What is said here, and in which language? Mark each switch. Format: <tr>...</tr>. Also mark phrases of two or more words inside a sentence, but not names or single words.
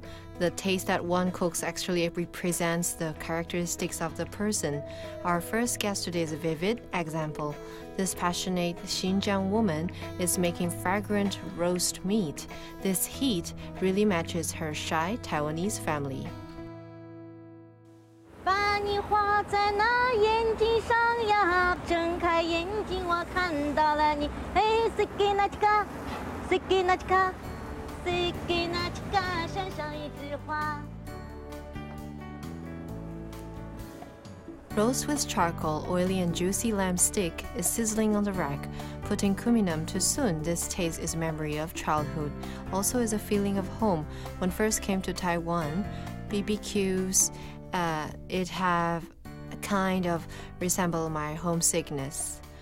<en>The taste that one cooks actually represents the characteristics of the person. Our first guest today is a vivid example. This passionate Xinjiang woman is making fragrant roast meat. This heat really matches her shy Taiwanese family.</en> <zh>把你画在那眼睛上呀，睁开眼睛我看到了你。嘿 ，siki na chika， siki na chika， siki na chika，山上一枝花。</zh> <en>Roast with charcoal, oily and juicy lamb steak is sizzling on the rack. Putting cuminum too soon, this taste is memory of childhood. Also is a feeling of home. When first came to Taiwan, BBQs, it have a kind of resemble my homesickness.</en>